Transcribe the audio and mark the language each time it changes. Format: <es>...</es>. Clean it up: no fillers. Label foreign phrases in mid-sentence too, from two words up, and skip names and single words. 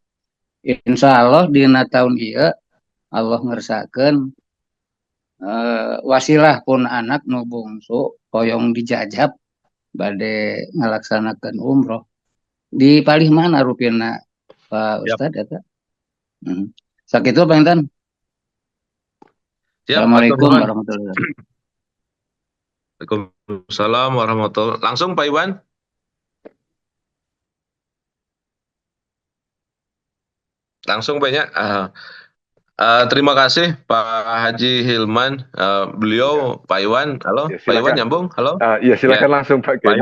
<ar>إن شاء الله</ar> <su>dina tahun ieu Allah ngersakeun wasilah pun anak nu bungsu hoyong dijajab bade ngalaksanakeun umroh. Di palih mana rupina Pak Ustad eta? Sakitu Pak Intan.</su> <ar>السلام عليكم ورحمة الله وبركاته. وعليكم السلام ورحمة الله وبركاته.</ar> <id>Langsung Pak Iwan. Langsung banyak. Terima kasih Pak Haji Hilman. Beliau Pak Iwan, halo Ya, Pak Iwan silakan. nyambung, halo. Ya, Ya, silakan langsung Pak Pak</id>